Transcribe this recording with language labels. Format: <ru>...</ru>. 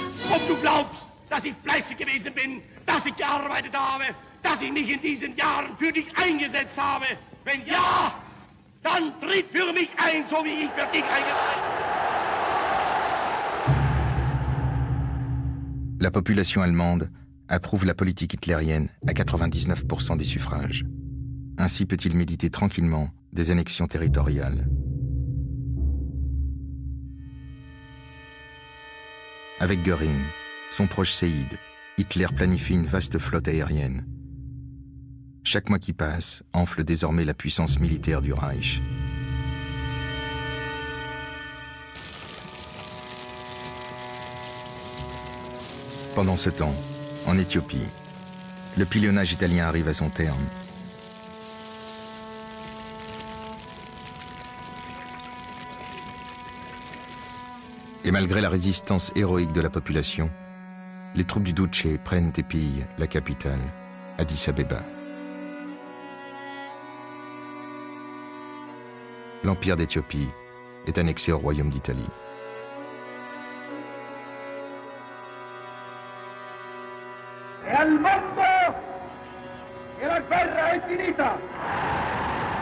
<de>Ob du glaubst, dass ich fleißig gewesen bin, dass ich gearbeitet habe, dass ich mich in diesen Jahren für dich eingesetzt habe? Wenn ja, dann tritt für mich ein, so wie ich für dich eingetreten bin.</de> <fr>La population allemande approuve la politique hitlérienne à 99% des suffrages. Ainsi peut-il méditer tranquillement des annexions territoriales. Avec Göring, son proche séide, Hitler planifie une vaste flotte aérienne. Chaque mois qui passe enfle désormais la puissance militaire du Reich. Pendant ce temps, en Éthiopie, le pilonnage italien arrive à son terme. Et malgré la résistance héroïque de la population, les troupes du Duce prennent et pillent la capitale, Addis Abeba. L'Empire d'Éthiopie est annexé au Royaume d'Italie.</fr> <it>E al mondo che la guerra è finita!</it>